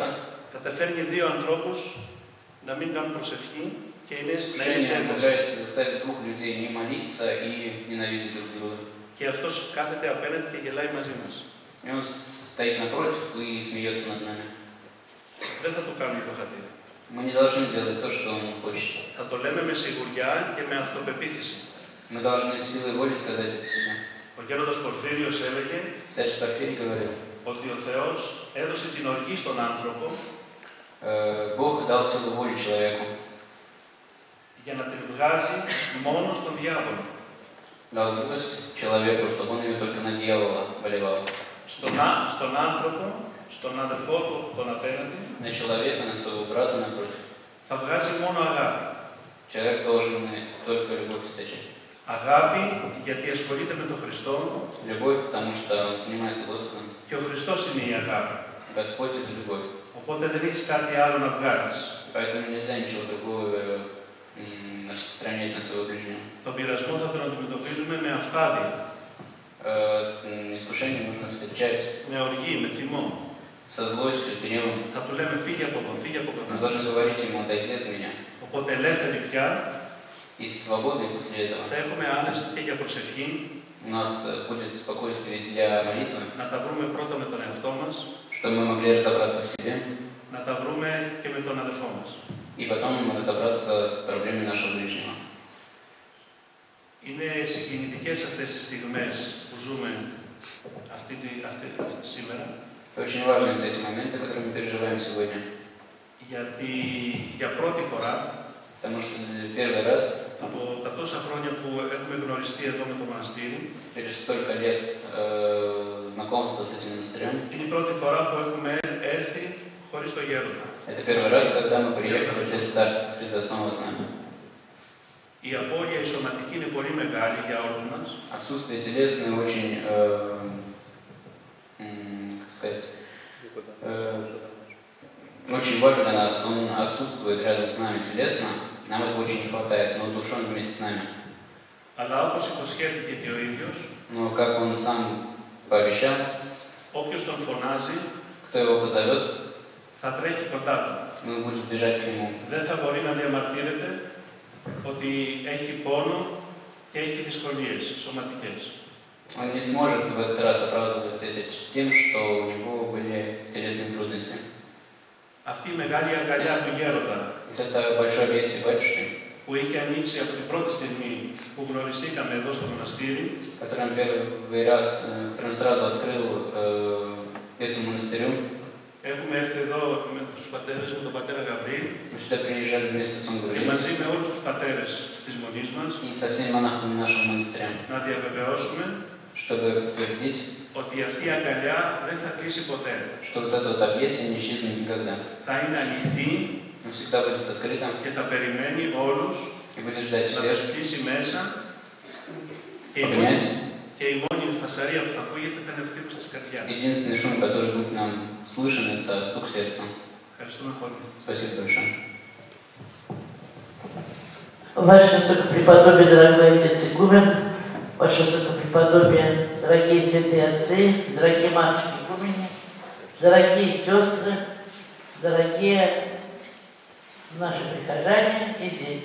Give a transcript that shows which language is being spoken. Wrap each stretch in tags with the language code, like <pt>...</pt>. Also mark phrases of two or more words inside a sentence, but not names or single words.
<el>καταφέρνει δύο ανθρώπους να μην κάνουν προσευχή και να είναι σε ένταση.</el> <ru>Умудряется заставить двух людей не молиться и ненавидеть друг друга.</ru> <el>Και αυτός κάθεται απέναντι και γελάει μαζί μας.</el> <ru>И он стоит напротив и смеется над нами.</ru> <el>Δεν θα το κάνουμε το χατήρι.</el> <ru>Мы не должны делать то, что он хочет.</ru> <el>Θα το λέμε με σιγουριά και με αυτοπεποίθηση.</el> <ru>Мы должны силой воли сказать это себе.</ru> <el>Ο γέροντας Πορφύριος έλεγε</el> <ru>Старец Порфирий говорил,</ru> <el>ότι ο Θεός έδωσε την οργή στον άνθρωπο</el> <ru>Бог дал силу воли человеку.</ru> <el>για να την βγάζει μόνο στον διάβολο.</el> <ru>Дал злость человеку, чтобы он ее только на дьявола выливал.</ru> <el>Στον άνθρωπο, στον αδερφό του, τον απέναντι,</el> <ru>На человека, на своего брата напротив.</ru> <el>θα βγάζει μόνο αγάπη.</el> <ru>Человек должен только любовь источать.</ru> <el>Αγάπη γιατί ασχολείται με τον Χριστό</el> <ru>Любовь, потому что он занимается Господом.</ru> <el>και ο Χριστός είναι η αγάπη.</el> <ru>Господь — это любовь.</ru> <el>Οπότε δεν έχεις κάτι άλλο να βγάλεις.</el> <ru>Поэтому нельзя ничего другого распространять на своего ближнего.</ru> <el>Τον πειρασμό θα τον αντιμετωπίζουμε με αυθάδεια,</el> <ru>Искушение нужно встречать</ru> <el>με οργή, με θυμό.</el> <ru>со злостью, с гневом.</ru> <el>Θα του λέμε φύγε από εδώ, φύγε από</el> <ru>Мы</ru> <el>εδώ.</el> <ru>должны говорить ему: отойди от меня.</ru> <el>Οπότε ελεύθεροι πια</el> <ru>И свободны после этого.</ru> <el>θα έχουμε άνεση και για προσευχή,</el> <ru>У нас будет спокойствие для молитвы,</ru> <el>να τα βρούμε πρώτα με τον εαυτό μας,</el> <ru>чтобы мы могли разобраться в себе,</ru> <el>να τα βρούμε και με τον αδερφό μας.</el> <ru>и потом разобраться с проблемой нашего ближнего.</ru> <el>Είναι συγκινητικές αυτές τις στιγμές που ζούμε αυτή σήμερα,</el> <ru>Очень важны эти моменты, которые мы переживаем сегодня.</ru> <el>γιατί για πρώτη φορά</el> <ru>Потому что первый раз,</ru> <el>από τα τόσα χρόνια που έχουμε γνωριστεί εδώ με το μοναστήρι,</el> <ru>через столько лет знакомства с этим монастырем,</ru> <el>είναι η πρώτη φορά που έχουμε έρθει χωρίς το γέροντα.</el> <ru>это первый раз, когда мы приехали без старца, без основного знания.</ru> <el>Η απώλεια η σωματική είναι πολύ μεγάλη για όλους μας.</el> <ru>Отсутствие телесное очень, как сказать, очень важно для нас. Он отсутствует рядом с нами телесно, нам этого очень не хватает, но душа он вместе с нами.</ru> <el>Αλλά όπως υποσχέθηκε και ο ίδιος,</el> <ru>Но как он сам пообещал,</ru> <el>όποιος τον φωνάζει</el> <ru>кто его позовет,</ru> <el>θα τρέχει κοντά του.</el> <ru>он будет бежать к нему.</ru> <el>Δεν θα μπορεί να διαμαρτύρεται ότι έχει πόνο και έχει δυσκολίες σωματικές.</el> <ru>Он не сможет в этот раз оправдывать это тем, что у него были телесные трудности.</ru> <el>Αυτή η μεγάλη αγκαλιά του γέροντα</el> <ru>Вот это большое объятие батюшки,</ru> <el>που είχε ανοίξει από την πρώτη στιγμή που γνωριστήκαμε εδώ στο μοναστήρι,</el> <ru>который он первый раз, который он сразу открыл этому монастырю.</ru> <el>έχουμε έρθει εδώ με τους πατέρες, με τον πατέρα Γαβρίλ</el> <ru>Мы сюда приезжали вместе с отцом</ru> <el>και</el> <ru>Гавриилом</ru> <el>μαζί με όλους τους πατέρες της Μονής μας</el> <ru>и со всеми монахами нашего монастыря,</ru> <el>να διαβεβαιώσουμε</el> <ru>чтобы подтвердить,</ru> <el>ότι αυτή η αγκαλιά δεν θα κλείσει ποτέ.</el> <ru>что вот это вот объятие не исчезнет никогда.</ru> <el>Θα είναι ανοιχτή</el> <ru>Он всегда будет открыто</ru> <el>και θα περιμένει όλους</el> <ru>и будет ждать</ru> <el>να τους</el> <ru>всех,</ru> <el>κλείσει μέσα</el> <ru>обнять.</ru> <el>και η μόνη φασαρία που θα ακούγεται θα είναι ο χτύπος της καρδιάς.</el> <ru>Единственный шум, который будет нам слышен, это стук сердца.</ru> <el>Ευχαριστούμε πολύ.</el> <ru>Спасибо большое. Ваше Высокопреподобие, дорогой отец игумен, Ваше Высокопреподобие, дорогие святые отцы, дорогие матушки игумени, дорогие сестры, дорогие наши прихожане и дети.</ru>